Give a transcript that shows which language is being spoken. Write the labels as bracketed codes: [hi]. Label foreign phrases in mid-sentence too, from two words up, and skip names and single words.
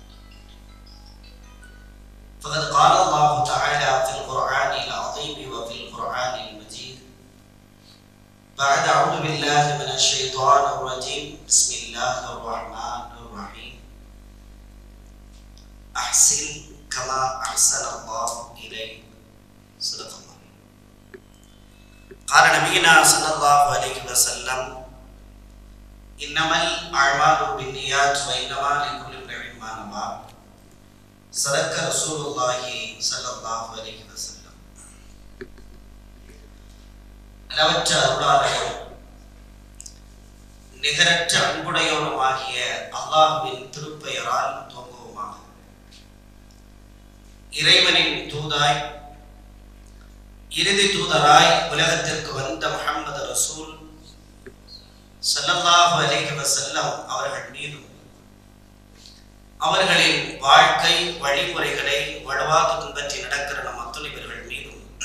[ar] فقد قال الله تعالى في القرآن العظيم وفي القرآن المجيد بعد أعوذ بالله من الشيطان الرجيم بسم الله الرحمن الرحيم أحسن كما أحسن الله إليك صدق الله. قال نبينا صلى الله عليه وسلم إنما الأعمال بالنيات وإنما لكل امرئ ما نوى. صدق رسول الله صلى الله عليه وسلم. [ta] அளவற்ற அருளாளரும் நிகரற்ற அன்புடையோருமாகிய அல்லாஹ்வின் திருப்பெயரால் துவங்குவோமாக. இறைவனின் தூதாய் இறுதி தூதராய் உலகத்திற்கு வந்த முஹம்மது ரசூல் [ar] صلى الله عليه وسلم [ta] அவர்கள் மீதும் அவர்களின் வாழ்க்கை வழிமுறைகளை வலுவாக பின்பற்றி நடக்கிற நம் அத்துணைவர்கள் மீதும்